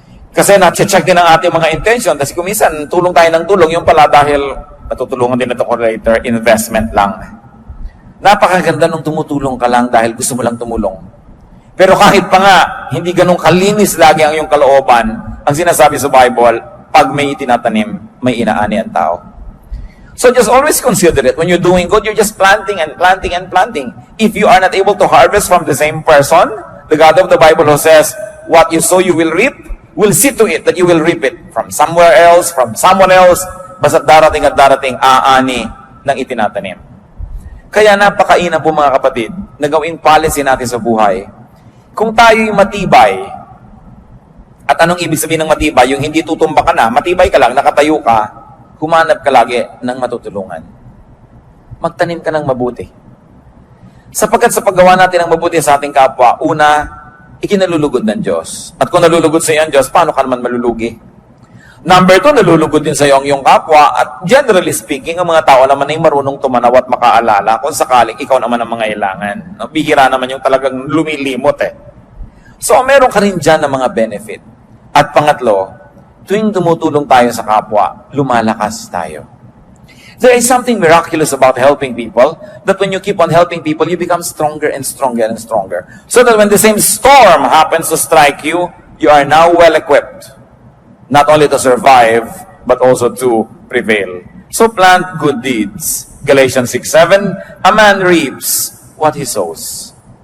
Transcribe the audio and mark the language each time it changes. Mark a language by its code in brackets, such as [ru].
[tl] Kasi na-check din ang ating mga intention. Kasi kung minsan, tulong tayo ng tulong, yung pala dahil natutulungan din ito ko later, investment lang. Napakaganda nung tumutulong ka lang dahil gusto mo lang tumulong. Pero kahit pa nga, hindi ganun kalinis lagi ang iyong kalooban, ang sinasabi sa Bible, pag may itinatanim, may inaani ang tao. [en] So just always consider it. When you're doing good, you're just planting and planting and planting. If you are not able to harvest from the same person, the God of the Bible who says, what you sow, you will reap, will see to it that you will reap it from somewhere else, from someone else, [tl] basta darating at darating, aani ng itinatanim. Kaya napakaina po mga kapatid, na gawing policy natin sa buhay. Kung tayo'y matibay, at anong ibig sabihin ng matibay? Yung hindi tutumba ka na, matibay ka lang, nakatayo ka, humanap ka lagi ng matutulungan. Magtanim ka ng mabuti. Sapagkat sa paggawa natin ng mabuti sa ating kapwa, una, ikinalulugod ng Diyos. At kung nalulugod sa iyo ang Diyos, paano ka naman malulugi? Number 2, nalulugod din sa iyo ang iyong kapwa. At generally speaking, ang mga tao naman ay marunong tumanaw at makaalala kung sakaling ikaw naman ang mga ilangan. Bihira naman yung talagang lumilimot eh. So, meron ka rin dyan ng mga benefit. At pangatlo, tuwing tumutulong tayo sa kapwa, lumalakas tayo. [en] There is something miraculous about helping people, that when you keep on helping people, you become stronger and stronger and stronger. So that when the same storm happens to strike you, you are now well-equipped. Not only to survive, but also to prevail. So plant good deeds. Galatians 6:7, a man reaps what he sows.